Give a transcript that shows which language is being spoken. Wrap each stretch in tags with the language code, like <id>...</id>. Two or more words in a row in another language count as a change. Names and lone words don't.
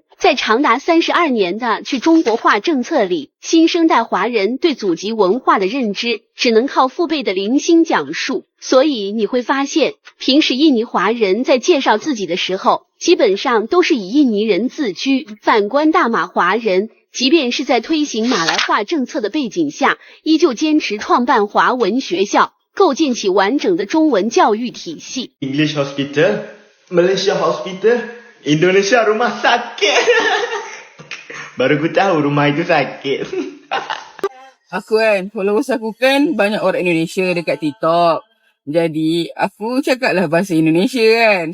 <zh>在长达32年的去中国化政策里，新生代华人对祖籍文化的认知只能靠父辈的零星讲述，所以你会发现，平时印尼华人在介绍自己的时候，基本上都是以印尼人自居。反观大马华人，即便是在推行马来化政策的背景下，依旧坚持创办华文学校，构建起完整的中文教育体系。</zh> <en>English Hospital, Malaysia Hospital, Indonesia</en> <id>rumah sakit.</id> <ms>Baru aku tahu rumah itu sakit. Aku kan, followers aku kan banyak orang Indonesia dekat TikTok. Jadi, aku cakaplah bahasa Indonesia kan.</ms>